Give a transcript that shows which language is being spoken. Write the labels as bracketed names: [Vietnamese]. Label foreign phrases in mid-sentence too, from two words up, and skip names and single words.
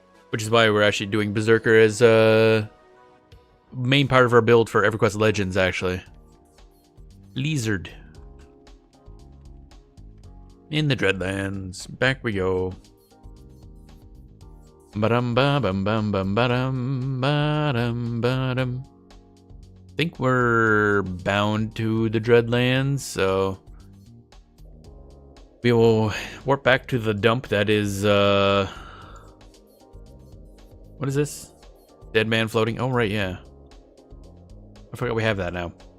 [English] Which is why we're actually doing Berserker as a main part of our build for EverQuest Legends, actually. Lizard. In the Dreadlands. Back we go. Ba-dum ba bum bum bum ba-dum ba-dum ba-dum. I think we're bound to the Dreadlands, so we will warp back to the dump that is what is this? Dead man floating? Oh right, yeah. I forgot we have that now.